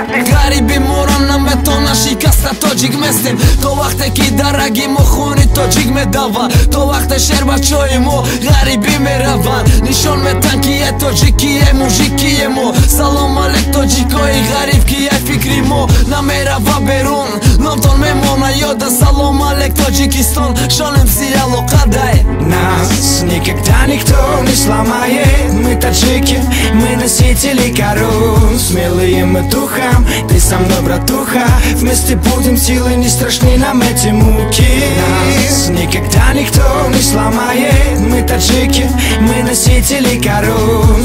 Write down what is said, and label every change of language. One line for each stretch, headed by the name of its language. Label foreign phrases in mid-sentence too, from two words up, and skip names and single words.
Tajik: Гариби моро наметона шикаста, тоҷик местем, то вақте ки дар раги мо хуни тоҷик медава, то вақте шер бачаи мо ғарибӣ мераванд, нишон метан ки е тоҷик, ки е мужик, ки е мо. Салом алек тоҷикои ғариб, ки е фикри мо намерава берун, номтон мемона ёда. Салом алек Тоҷикистон, шонем си алоқа дай.
Russian: Нас никогда никто не сломает, мы таджики, мы носители корон. Смелые мы духом, ты со мной, братуха, вместе будем, силы не страшны нам эти муки. Нас никогда никто не сломает, мы таджики, мы носители корон.